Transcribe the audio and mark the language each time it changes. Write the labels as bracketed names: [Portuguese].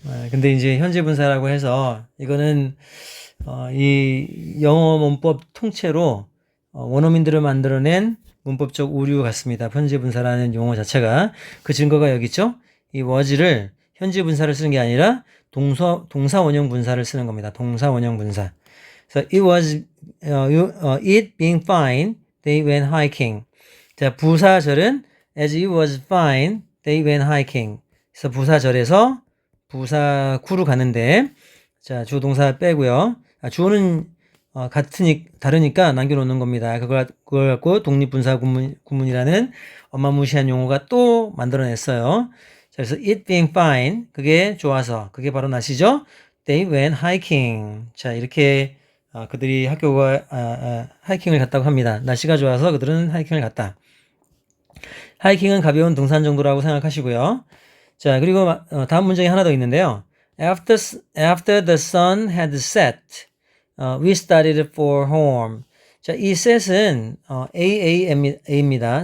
[Korean] 근데 이제 현재 분사라고 해서 이거는 이 영어 문법 통째로 원어민들을 만들어낸 문법적 오류 같습니다. 현재 분사라는 용어 자체가. 그 증거가 여기 있죠. 이 was를 현재 분사를 쓰는 게 아니라 동사원형 분사를 쓰는 겁니다. 동사원형 분사. 그래서 [English] it was it being fine, they went hiking. [Korean] 자, 부사절은 [English] as it was fine, they went hiking. [Korean] 그래서 부사절에서 부사구로 가는데, 자, 주어 동사 빼고요. 주어는 다르니까 남겨놓는 겁니다. 그걸 갖고 독립분사 구문이라는 어마무시한 용어가 또 만들어냈어요. 자, 그래서 [English] it being fine, [Korean] 그게 좋아서, 그게 바로 날씨죠. [English] They went hiking. [Korean] 자, 이렇게 그들이 하이킹을 갔다고 합니다. 날씨가 좋아서 그들은 하이킹을 갔다. 하이킹은 가벼운 등산 정도라고 생각하시고요. 자, 그리고 다음 문장이 하나 더 있는데요. [English] After the sun had set, we started for home. [Korean] 자, 이 set은 AAM입니다.